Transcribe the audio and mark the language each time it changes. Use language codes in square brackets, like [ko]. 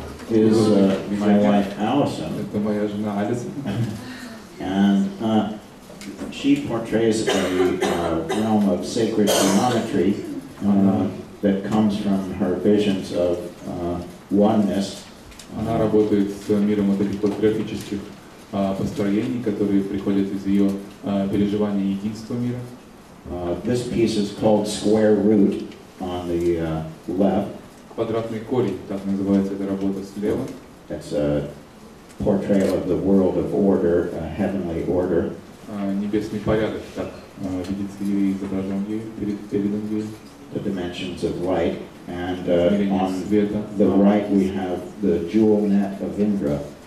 [en] is my wife Allison. [ru] Это моя жена Алисон. [en] And she portrays a realm of sacred geometry that comes from her visions of oneness. [ru] Она работает с миром таких графических построений, которые приходят из ее переживания единства мира. [en] This piece is called Square Root on the left. [ru] Квадратный корень, так называется эта работа слева. [en] That's a portrayal of the world of order, a heavenly order. [ru] Небесный порядок, так видится ей, изображен ей, передан ей. [en] the dimensions of light. And on the right we have the jewel net of Indra.